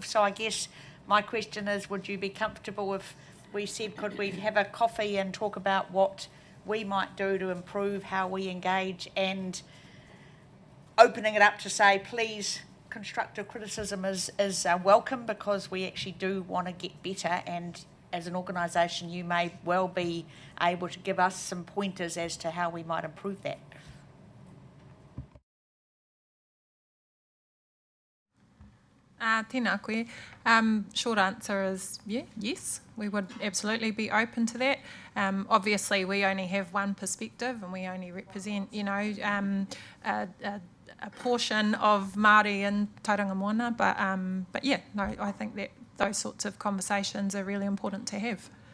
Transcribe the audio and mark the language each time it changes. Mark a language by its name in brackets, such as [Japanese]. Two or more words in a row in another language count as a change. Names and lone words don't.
[English] So I guess my question is, would you be comfortable if we said, could we have a coffee and talk about what we might do to improve how we engage, and opening it up to say, please constructive criticism is welcome, because we actually do want to get better, and as an organisation you may well be able to give us some pointers as to how we might improve that. [Māori] Tēnā koe. [English] Short answer is yes, we would absolutely be open to that. Obviously, we only have one perspective and we only represent, a portion of Māori in Tauranga Moana, but yeah, no, I think that those sorts of conversations are really important to have.